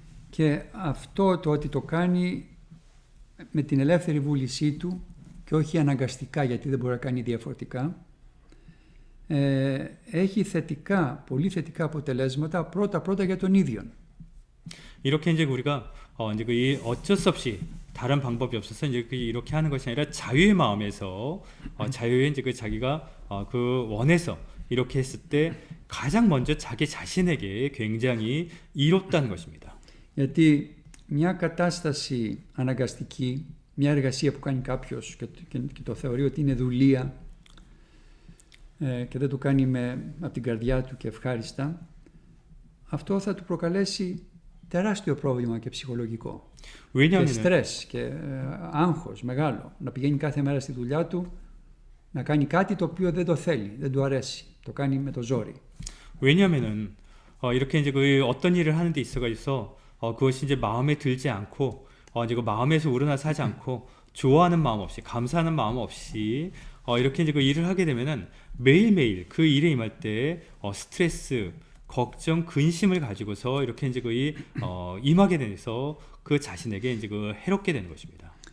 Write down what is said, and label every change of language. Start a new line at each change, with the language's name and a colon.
Greek: Και αυτό το ότι το κάνει με την ελεύθερη βούλησή του και όχι αναγκαστικά, γιατί δεν μπορεί να κάνει διαφορετικά, έχει θετικά, πολύ θετικά αποτελέσματα πρώτα για τον ίδιο.
Korean: 이렇게 이제 우리가 이제 이 어쩔 수 없이 다른 방법이 없어서 이제 이렇게 하는 것이 아니라 자유의 마음에서 자유의 이제 자기가 그 원해서 이렇게 했을 때 가장 먼저 자기 자신에게 굉장히 이롭다는 것입니다.
Greek: Γιατί μια κατάσταση αναγκαστική, μια εργασία που κάνει κάποιος και το θεωρεί ότι είναι δουλεία και δεν το κάνει από την καρδιά του και ευχάριστα, αυτό θα του προκαλέσει τεράστιο πρόβλημα και ψυχολογικό. Και στρες και άγχος μεγάλο. Να πηγαίνει κάθε μέρα στη δουλειά του, να κάνει κάτι το οποίο δεν το θέλει, δεν του αρέσει. Το κάνει με το ζόρι.
Korean: 왜냐하면은 이렇게 이제 그 어떤 일을 하는 데 있어서 그것이 이제 마음에 들지 않고 이제 그 마음에서 우러나서 하지 않고 좋아하는 마음 없이 감사하는 마음 없이 이렇게 이제 그 일을 하게 되면은 매일매일 그 일에 임할 때 스트레스, 걱정, 근심을 가지고서 이렇게 이제 그 임하게 돼서 그 자신에게 이제 그 해롭게 되는 것입니다.